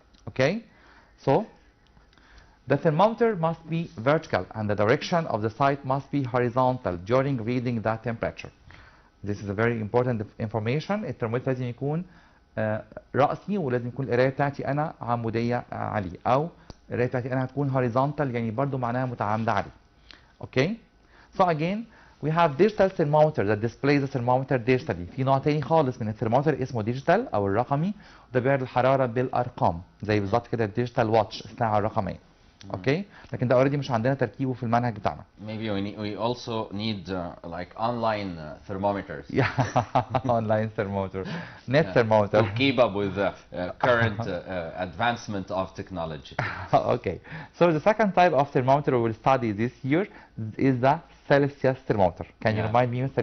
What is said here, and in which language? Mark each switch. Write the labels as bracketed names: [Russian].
[English] Okay, so the thermometer must be vertical and the direction of the sight must be horizontal during reading the temperature. This is a very important information. [Arabic] الترمومتر لازم يكون رأسي، ولازم يكون القراية بتاعتي أنا عمودية عليه، أو القراية بتاعتي أنا هتكون horizontal، يعني برضو معناها متعامدة عليه. [English] Okay? So again, we have digital thermometer that displays the thermometer digitally. [Arabic] في نوع تاني خالص من الثرمومتر اسمه digital أو الرقمي، وده بيعرض الحرارة بالأرقام، زي بالظبط كده الديجيتال واتش، الساعة الرقمية. اوكي، لكن ده اوريدي مش عندنا تركيبه في المنهج بتاعنا. [English] Maybe we also need like online thermometers. Yeah, online thermometer, net thermometer. To keep up with the current advancement of technology. Okay, so the second type of thermometer we will study this year is the Celsius thermometer. Can you remind me, Mr.